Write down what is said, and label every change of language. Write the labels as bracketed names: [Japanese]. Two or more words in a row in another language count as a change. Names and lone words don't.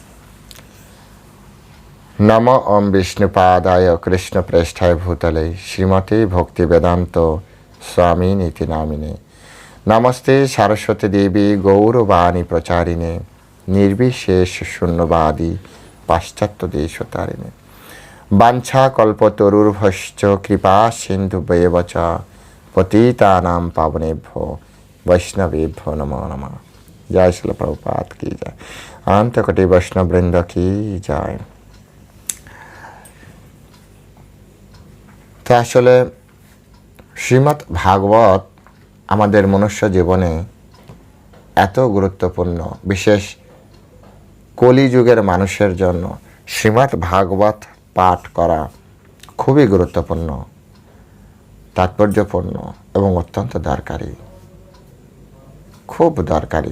[Sanskrit] নম ওম বিষ্ণুপাদায় কৃষ্ণ প্রেষ্ঠায় ভূতলে শ্রীমতী ভক্তি বেদান্ত স্বামী নীতি নামিনে। নমস্তে সরস্বতী দেবী গৌরবাণী প্রচারিণে নির্বিশেষ শূন্যবাদী পাশ্চাত্য দেশতারিণে। বাঞ্ছা কল্পতরুর্ভশ্চ কৃপা সিন্ধুভ্যেব চ পতিতানাং পাবনেভ্যো বৈষ্ণবেভ্যো নমো নমঃ। [Bangla] জয় শিল প্রভুপাদ কি জয়, অনন্ত কোটি বৈষ্ণব বৃন্দ কি জয়। তো আসলে শ্রীমদ্ ভাগবত আমাদের মনুষ্য জীবনে এত গুরুত্বপূর্ণ, বিশেষ কলিযুগের মানুষের জন্য শ্রীমদ্ ভাগবত পাঠ করা খুবই গুরুত্বপূর্ণ, তাৎপর্যপূর্ণ এবং অত্যন্ত দরকারি, খুব দরকারি।